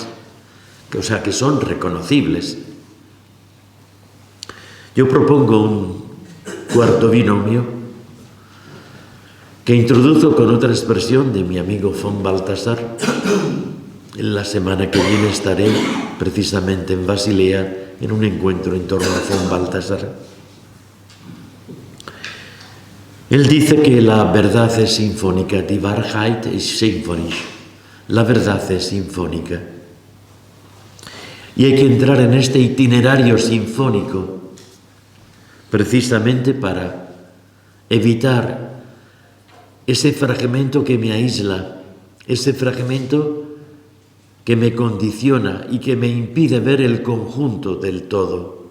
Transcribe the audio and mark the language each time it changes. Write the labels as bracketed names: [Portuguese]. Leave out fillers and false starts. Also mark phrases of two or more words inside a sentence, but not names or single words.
[Spanish] O sea, que son reconocibles. Yo propongo un cuarto binomio que introduzco con otra expresión de mi amigo von Balthasar. La semana que viene estaré precisamente en Basilea en un encuentro en torno a von Balthasar. Él dice que la verdad es sinfónica, [German] die Wahrheit ist symphonisch. [Spanish] La verdad es sinfónica. Y hay que entrar en este itinerario sinfónico precisamente para evitar ese fragmento que me aísla, ese fragmento que me condiciona y que me impide ver el conjunto del todo.